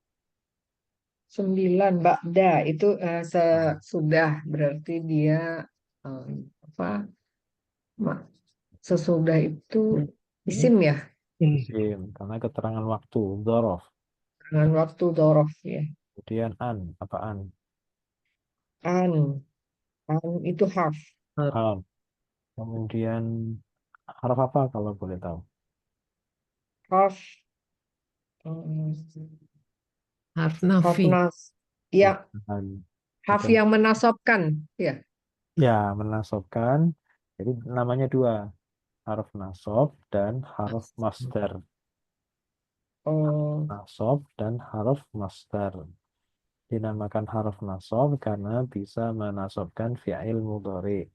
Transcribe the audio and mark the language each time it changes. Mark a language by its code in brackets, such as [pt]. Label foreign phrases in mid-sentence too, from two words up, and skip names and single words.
[id] 9 Ba'da itu sesudah berarti dia apa ma- sesudah itu isim ya Isim, karena keterangan waktu, dzaraf. dengan waktu dhorof ya Kemudian apa an? an an itu harf Hal. Kemudian harf apa kalau boleh tahu? harf eh, Harf harf nafi. nas ya Bukan. harf Bukan. yang menasobkan ya Ya, menasabkan. Jadi namanya dua, [ar] حرف نصب [id] dan [ar] حرف مصدر. [id] oh Nasab dan [ar] حرف مصدر. [id] Dinamakan [ar] حرف نصب [id] karena bisa menasabkan [ar] فعل مضارع.